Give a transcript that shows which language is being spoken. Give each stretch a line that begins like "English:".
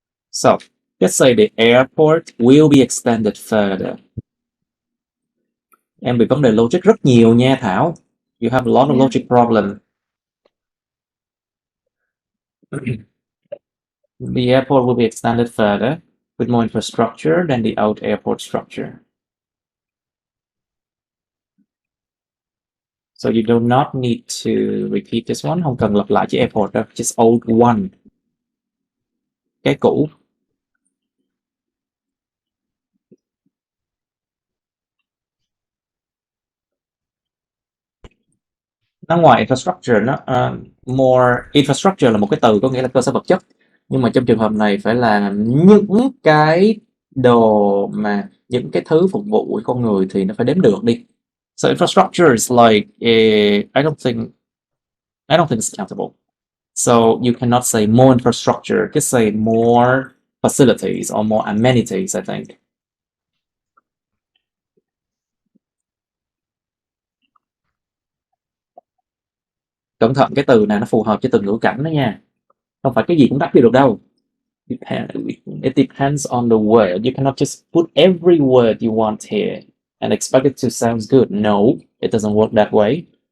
English: So, let's say the airport will be extended further.
Vietnamese: Em bị vấn đề logic rất nhiều nha Thảo.
English: You have a lot of logic problem. The airport will be extended further with more infrastructure than the old airport structure. So you do not need to repeat this one.
Vietnamese: Không cần lặp lại chữ airport đâu.
English: Just old one.
Vietnamese: Cái cũ. Nó ngoài infrastructure nó more infrastructure là một cái từ có nghĩa là cơ sở vật chất, nhưng mà trong trường hợp này phải là những cái đồ mà những cái thứ phục vụ của con người thì nó phải đếm được đi.
English: So infrastructure is like I don't think it's countable. So you cannot say more infrastructure, just say more facilities or more amenities, I think.
Vietnamese: Cẩn thận cái từ này nó phù hợp với từng ngữ cảnh đó nha. Không phải cái gì cũng đáp được đâu.
English: It depends on the word. You cannot just put every word you want here and expect it to sound good. No, it doesn't work that way.